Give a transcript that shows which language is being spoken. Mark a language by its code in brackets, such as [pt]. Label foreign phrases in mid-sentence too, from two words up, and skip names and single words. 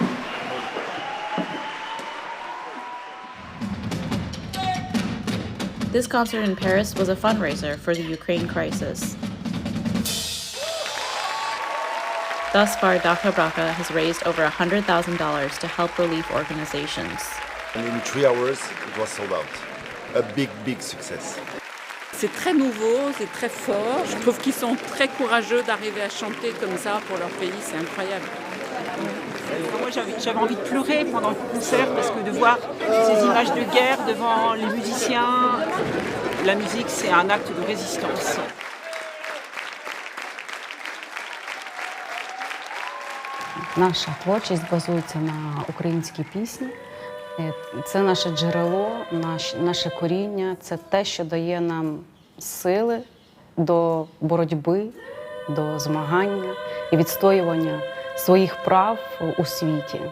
[en] This concert in Paris was a fundraiser for the Ukraine crisis. Thus far, DakhaBrakha has raised over $100,000 to help relief organizations. And in 3 hours, it was sold out. A big success. [fr] C'est très nouveau, c'est très fort. Je trouve qu'ils sont très courageux d'arriver à chanter comme ça pour leur pays, c'est incroyable. Moi, j'avais envie de pleurer pendant le concert parce que de voir ces images de guerre devant les musiciens, la musique, c'est un acte de résistance. [uk] Наша творчість базується на українській пісні. Це наше джерело, наше коріння, це те, що дає нам сили до боротьби, до змагання і відстоювання своїх прав у світі.